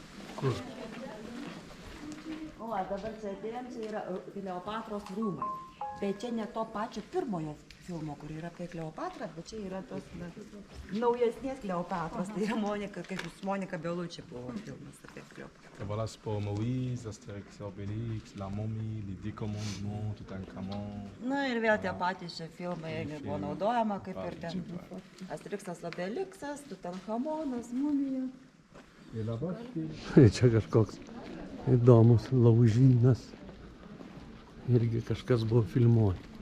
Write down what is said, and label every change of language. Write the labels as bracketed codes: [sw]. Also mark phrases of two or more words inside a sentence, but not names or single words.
[lt] O, dabar čia atėjom, čia yra Kleopatros rūmai. Bet čia ne to pačio pirmojo filmo, kur yra apie Kleopatrą, bet čia yra tos naujesnės Kleopatros. Tai yra Monika, kaip jūs Monika Bellucci buvo filmas apie Kleopatrą. [fr] Voilà, c'est pour Moïse, Astérix et Obélix, La Momie, Les 10 Commandements, Toutankhamon. [lt] Na ir vėl tie patys šie filmai buvo naudojama, kaip ir ten Asterixas, Obelixas, Tutanchamonas, Mumija. Čia kažkoks įdomus laužynas. Irgi kažkas buvo filmuoti.